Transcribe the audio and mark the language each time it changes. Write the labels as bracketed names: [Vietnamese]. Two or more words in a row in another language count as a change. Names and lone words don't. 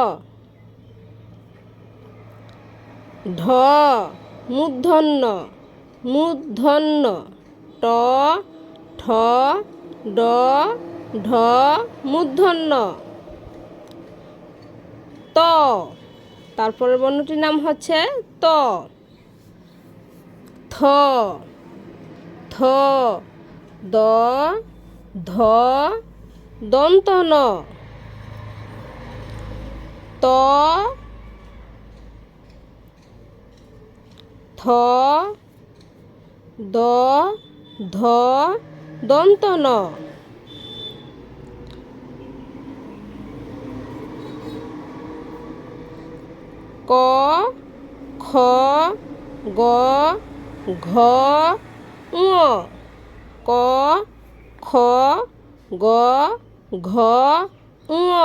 [Bangla] ঢ, মূর্ধন্য, মূর্ধন্য, ট, ঠ, ড, ঢ, মূর্ধন্য, ত, তারপরের বর্ণটির নাম হচ্ছে ত, থ, থ, দ, ধ, দন্ত ন, ত, থ, দ, ধ, দন্ত ন, ক, খ, গ, ঘ, ঙ, ক, খ, গ, ঘ, ঙ,